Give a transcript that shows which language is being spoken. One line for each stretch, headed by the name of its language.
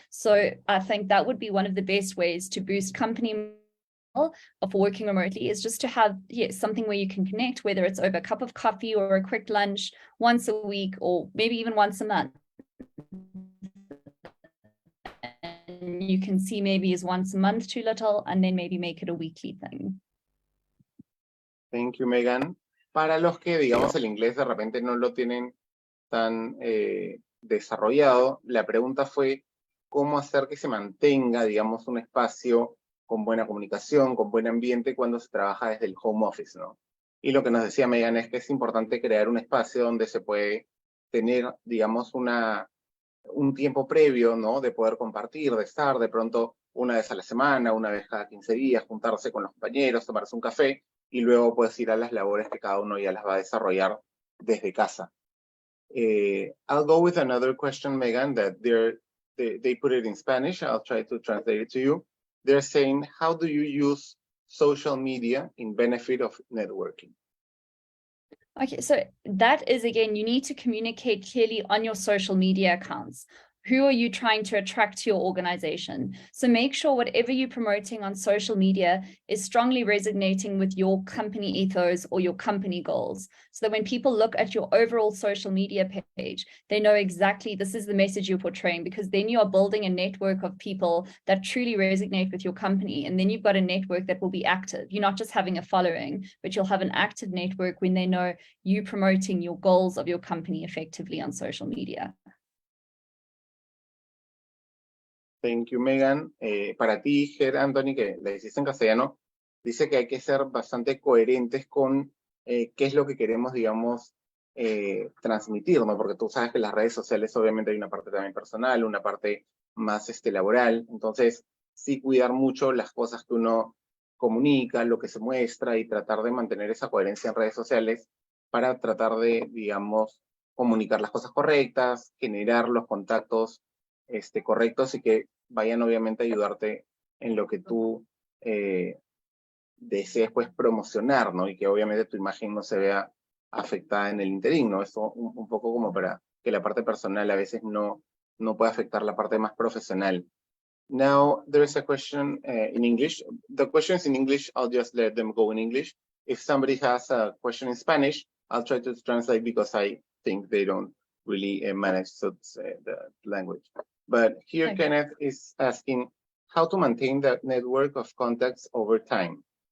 English: So I think that would be one of the best ways to boost company of working remotely, is just to have something where you can connect, whether it's over a cup of coffee or a quick lunch once a week, or maybe even once a month. And you can see maybe is once a month too little, and then maybe make it a weekly thing. Thank you, Megan.
Spanish: Para los que, digamos, el inglés de repente no lo tienen tan desarrollado, la pregunta fue cómo hacer que se mantenga, digamos, un espacio con buena comunicación, con buen ambiente cuando se trabaja desde el home office, ¿no? Y lo que nos decía Megan es que es importante crear un espacio donde se puede tener, digamos, un tiempo previo, ¿no? De poder compartir, de estar, de pronto una vez a la semana, una vez cada 15 días, juntarse con los compañeros, tomarse un café y luego pues ir a las labores que cada uno ya las va a desarrollar desde casa.
English: I'll go with another question, Megan, that they put it in Spanish. I'll try to translate it to you. They're saying, how do you use social media in benefit of networking? Okay, so that is, again, you need to communicate clearly on your social media accounts. Who are you trying to attract to your organization? So make sure whatever you're promoting on social media is strongly resonating with your company ethos or your company goals. So that when people look at your overall social media page, they know exactly this is the message you're portraying, because then you are building a network of people that truly resonate with your company. And then you've got a network that will be active. You're not just having a following, but you'll have an active network when they know you promoting your goals of your company effectively on social media. Thank you, Megan.
Spanish: Para ti, Ger Anthony, que le hiciste en castellano, dice que hay que ser bastante coherentes con qué es lo que queremos, digamos, transmitir, ¿no? Porque tú sabes que en las redes sociales obviamente hay una parte también personal, una parte más laboral. Entonces, sí cuidar mucho las cosas que uno comunica, lo que se muestra y tratar de mantener esa coherencia en redes sociales para tratar de, digamos, comunicar las cosas correctas, generar los contactos correctos y que vayan obviamente a ayudarte en lo que tú desees pues promocionar, ¿no? Y que obviamente tu imagen no se vea afectada en el interín, ¿no? Eso un poco como para que la parte personal a veces no puede afectar la parte más profesional.
English: Now, there is a question in English. The questions in English, I'll just let them go in English. If somebody has a question in Spanish, I'll try to translate because I think they don't really manage the language. But here, Okay. Kenneth is asking how to maintain the network of contacts over time.